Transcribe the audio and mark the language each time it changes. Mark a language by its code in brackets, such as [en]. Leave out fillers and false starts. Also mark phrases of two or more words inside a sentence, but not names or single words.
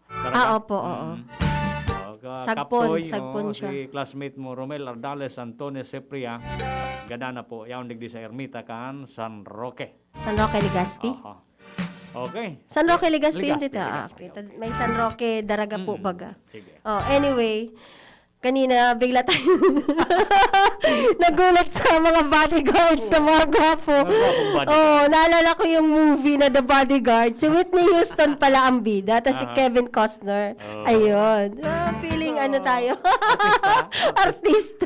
[bik] Opo, oo. Sagpon siya. Si classmate mo, Romel Ardales Antones Cipria, gada na po, yaon digdi sa Ermita kan San Roque. San Roque, Legazpi? Okay. San Roque, Legazpi, Legazpi, [tl] dito. Legazpi. [bik] May San Roque, Daraga po baga. Sige. [tl] Anyway, kanina bigla tayo nagulat sa mga bodyguards na mga gwapo. Naalala ko yung movie na The Bodyguard. Si Whitney Houston pala ang bida, tapos si Kevin Costner. Ayun. Feeling ano tayo. Artista.